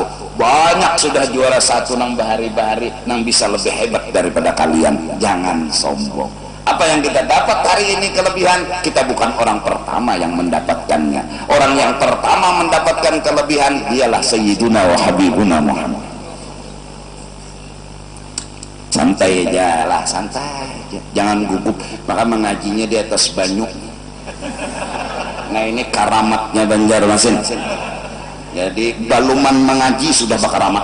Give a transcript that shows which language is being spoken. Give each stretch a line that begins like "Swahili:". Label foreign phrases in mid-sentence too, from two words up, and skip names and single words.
Banjar: Banyak sudah juara satu nang bahari-bahari nang bisa lebih hebat daripada kalian.
Indonesian: Jangan sombong. Apa yang kita dapat hari ini kelebihan, kita bukan orang pertama yang mendapatkannya. Orang yang pertama mendapatkan kelebihan ialah
Arabic: Sayyiduna wa Habibuna
Indonesian: Muhammad. Santai aja lah, santai aja. Jangan gugup.
Banjar: Maka mengajinya di atas banyu. Nah ini karamatnya Banjarmasin. Jadi baluman mengaji sudah bakaramat.